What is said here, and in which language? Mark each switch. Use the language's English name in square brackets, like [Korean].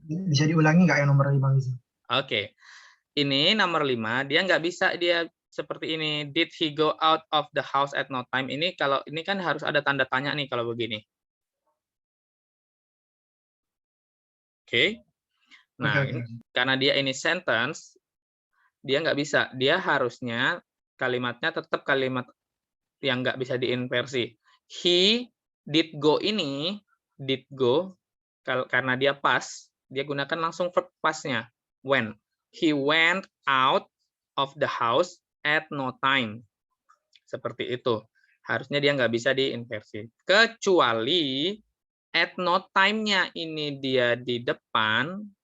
[Indonesian] Bisa diulangi nggak yang nomor 5 Mizu? Oke. Ini nomor 5, dia nggak bisa dia seperti ini. [English] Did he go out of the house at no time? [Indonesian] Ini kalau ini kan harus ada tanda tanya nih kalau begini. Oke. Nah, ini, karena dia ini sentence, dia nggak bisa. Dia harusnya kalimatnya tetap kalimat yang nggak bisa diinversi. [English] He did go [Indonesian] ini, did go, karena dia past, dia gunakan langsung verb past-nya. When. [English] He went out of the house at no time. [Indonesian] Seperti itu. Harusnya dia nggak bisa diinversi. Kecuali at no time-nya ini dia di depan.